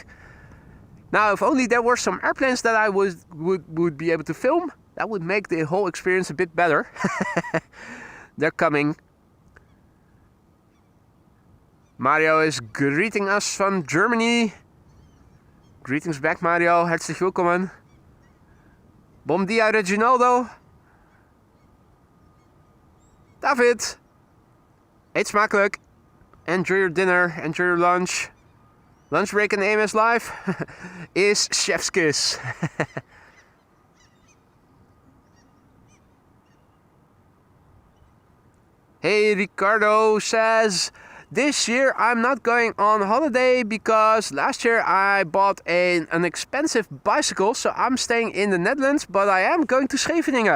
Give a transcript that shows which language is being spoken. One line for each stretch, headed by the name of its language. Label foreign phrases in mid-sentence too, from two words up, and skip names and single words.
English: Now, if only there were some airplanes that I would be able to film, that would make the whole experience a bit better. They're coming. Mario is greeting us from Germany. Greetings back,
German: Mario. Herzlich willkommen.
Portuguese: Bom dia, Reginaldo.
Dutch: David, eet smakelijk.
English: Enjoy your dinner, enjoy your lunch. Lunch break in AMS Live is chef's kiss. Hey, Ricardo says, this year I'm not going on holiday because last year I bought an expensive bicycle, so I'm staying in the Netherlands, but I am going to Scheveningen.